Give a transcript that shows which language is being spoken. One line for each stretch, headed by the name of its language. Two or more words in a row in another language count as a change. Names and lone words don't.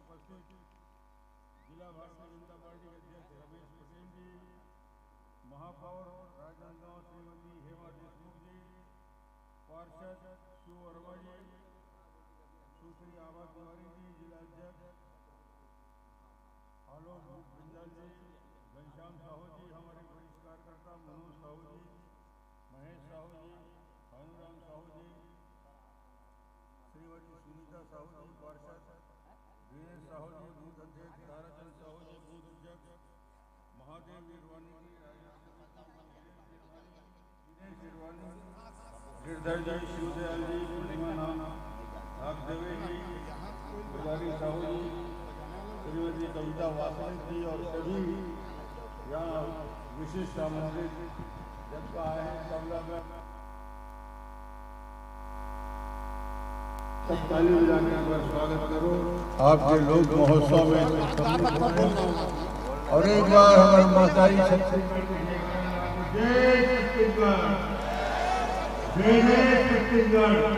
Hindi: उपस्थित जिला भारतीय जनता पार्टी के अध्यक्ष रमेश पटेल जी, महापौर राजनांदगांव श्रीमती हेमा देशमुख जी, पार्षद शिव वर्मा जी, सुश्री आभा तिवारी जी, जिला अध्यक्ष आलोक बिंदल जी, घनश्याम साहू जी, हमारे वरिष्ठ कार्यकर्ता मनोज साहू जी, महेश साहू जी, भानुराम साहू जी, श्रीमती सुनीता साहू जी, पार्षद वीरेश साहू जी, बूथ अध्यक्ष ताराचंद साहू जी, बूथ अध्यक्ष महादेव वीरवानी जी, दिनेश वीरवानी, गिरधर जी, शिवदयाल जी, पूर्णिमा नाम नागदेवी जी, पुजारी साहू जी, श्रीमती कविता वासनिक जी और सभी यहाँ विशिष्ट आमंत्रित जनता आए हैं। कमला में सब ताली बजाने पर स्वागत करो आपके लोक महोत्सव में। और एक बार हमारे माताई छत्तीसगढ़ के जय छत्तीसगढ़, जय जय छत्तीसगढ़।